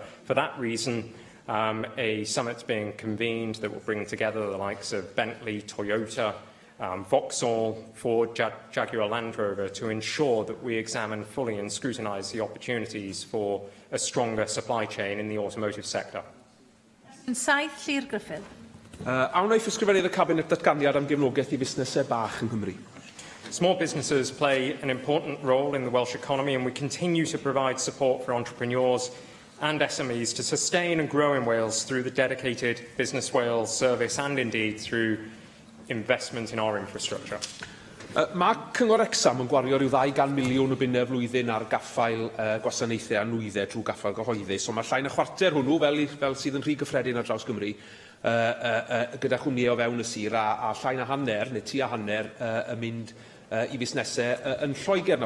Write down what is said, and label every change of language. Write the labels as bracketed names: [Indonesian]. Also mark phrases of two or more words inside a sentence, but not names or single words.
[English] For that reason, a summit's being convened that will bring together the likes of Bentley, Toyota, Vauxhall, Ford, Jaguar Land Rover to ensure that we examine fully and scrutinise the opportunities for a stronger supply chain in the automotive sector. [Welsh] Saith Llyr Griffith. Awn i ysgrifennydd y Cabinet datganiad am gefnogaeth I busnesau bach yng Nghymru. [English] Small businesses play an important role in the Welsh economy, and we continue to provide support for entrepreneurs and SMEs to sustain and grow in Wales through the dedicated Business Wales service and indeed through investment in our infrastructure. [Welsh] Mae Cyngor Exam yn gwario rhyw 200 miliwn o bunnau flwyddyn ar gaffael gwasanaethau a nwyddau trwy gaffael gyhoeddus. So mae llai na chwarter hwnnw, fel sydd yn rhy gyffredin ar draws Gymru, gyda chwmnïau o fewn y sir, a llai na hanner, neu tua hanner, yn mynd I busnesau yn Lloegr nawr.